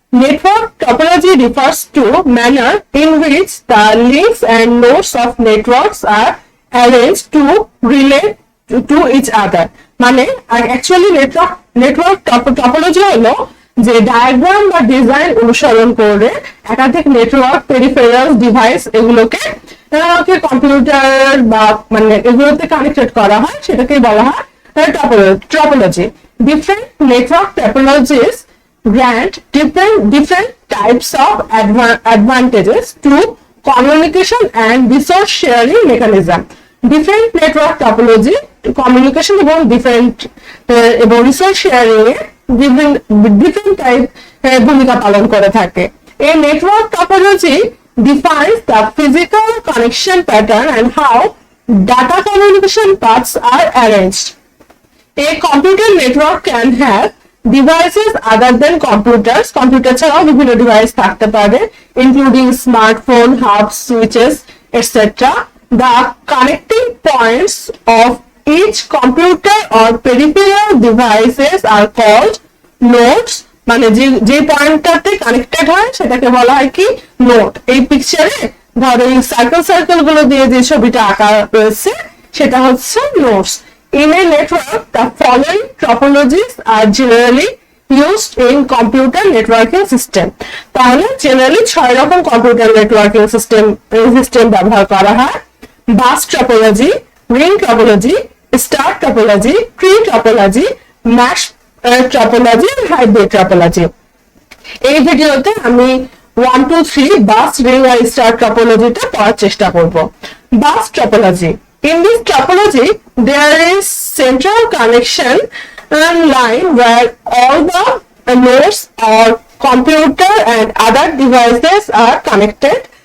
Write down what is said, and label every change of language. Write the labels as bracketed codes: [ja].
[en] Network topology refers to manner in which the links and nodes of networks are arranged to relate to each other. [bn] মানে actually network topology হলো যে diagram বা design অনুসরণ করে একাধিক network peripheral device এগুলোকে computer বা মানে এগুলোতে কানেক্টেড করা হয়, সেটাকে বলা হয় topology. [en] Different network topologies grant different types of advantages to communication and resource sharing mechanism. Different network topology communication এবং different এবং resource sharing এ different type [bn] ভূমিকা পালন করে থাকে. [en] A network topology defines the physical connection pattern and how data communication paths are arranged. A computer network can have devices other than computers. [bn] Computer ছাড়াও বিভিন্ন device থাকতে পারে, [en] including smartphone, hubs, switches, etc. The connecting points of each computer or peripheral devices are called nodes. [bn] মানে যে পয়েন্টটাতে connected হয় সেটাকে বলা হয় কি নোড. এই পিকচারে ধরো এই সার্কেল গুলো দিয়ে যে ছবিটা আঁকা রয়েছে সেটা হচ্ছে nodes. [en] In a network, the following topologies are generally used in computer networking system. [bn] তাহলে জেনারেলি 6 রকম কম্পিউটার নেটওয়ার্কিং সিস্টেম ব্যবহার করা হয়. Bus topology, ring topology, star topology, tree topology, mash topology, hybrid topology. এই ভিডিওতে আমি 1 2 3 বাস, রিং আর star টপোলজিটা পড়ার চেষ্টা করব. Bus topology. [en] In this topology, there is central connection line where all the nodes or computer and other devices are connected.